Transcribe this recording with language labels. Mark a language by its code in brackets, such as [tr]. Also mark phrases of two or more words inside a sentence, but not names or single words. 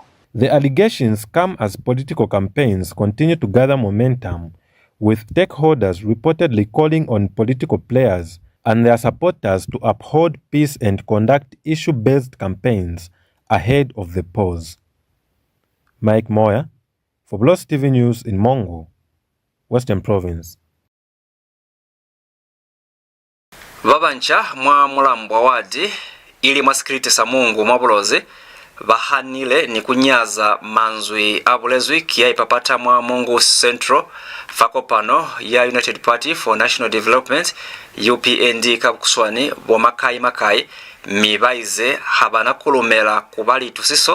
[en] The allegations come as political campaigns continue to gather momentum, with stakeholders reportedly calling on political players and their supporters to uphold peace and conduct issue-based campaigns ahead of the polls. Mike Moya for Bulozi TV News in Mongo, Western Province. [loz] Vabancha mwa MULAMBWA wadi ili mwasikiriti samungu mwa Bulozi vahanile ni kunyaza manzwi abulezwi kia ipapata mwa Mungu Central fakopano ya United Party for National Development UPND kabukuswani bo MAKAI mibaize habana kulumela kubali tusiso